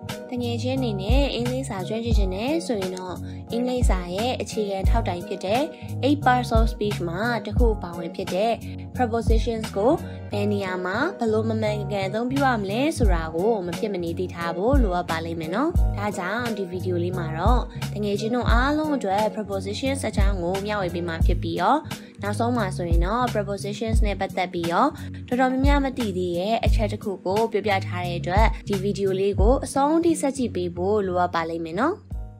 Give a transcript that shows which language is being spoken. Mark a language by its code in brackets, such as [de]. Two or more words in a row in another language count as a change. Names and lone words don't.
[my] တငယ်ချင်းအနေနဲ့အင်္ဂလိပ်စာကျွမ်းကျင်ခြင်းနဲ့ဆိုရင်တော့အင်္ဂလိပ်စာရဲ့အခြေခံထောက်တိုင်ဖြစ်တဲ့ 8 [en] parts of speech [my] မှာတစ်ခုပါဝင်ဖြစ် တဲ့ prepositions ကိုဘယ်နေရာမှာဘယ်လိုမမှန်ကန်အသုံးပြုရမလဲဆိုတာကိုမဖြစ်မနေသိထားဖို့လိုအပ်ပါလိမ့်မယ်နော်။ဒါကြောင့်ဒီဗီဒီယိုလေးမှာတော့တငယ်ချင်းတို့အားလုံးအတွက် prepositions အကြောင်းကိုမျှဝေပေးမှာဖြစ်ပြီးတော့နောက်ဆုံးမှာဆိုရင်တော့ prepositions နဲ့ပတ်သက်ပြီးတော့တော်တော်များများမသိသေးတဲ့အချက်တစ်ခုကိုပြောပြထားတဲ့အတွက်ဒီဗီဒီယိုလေးကိုအဆုံးထိဆက်ကြည့်ပေးဖို့လိုအပ်ပါလိမ့်မယ်နော်။